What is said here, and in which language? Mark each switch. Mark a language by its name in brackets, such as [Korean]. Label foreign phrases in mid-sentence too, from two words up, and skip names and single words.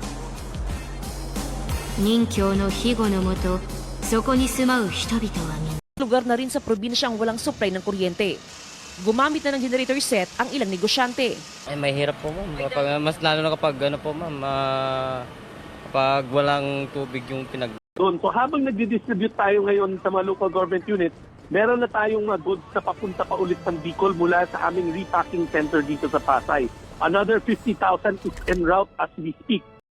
[Japanese] 任教の庇護のもと、そこに住まう人々はみんな [Filipino] Lugar na rin sa probinsyang walang supply ng kuryente. Gumamit na ng [English] generator set [Filipino] ang ilang negosyante. Ay, mahirap po ma'am. Mas lalo na kapag ano po ma'am, kapag walang tubig yung So habang nagdi-distribute tayo ngayon sa mga [English] local government units, [Filipino] meron na tayong mga goods na papunta pa ulit ng Bicol mula sa aming [English] repacking center [Filipino] dito sa Pasay. [English] Another 50,000 is en route as we speak.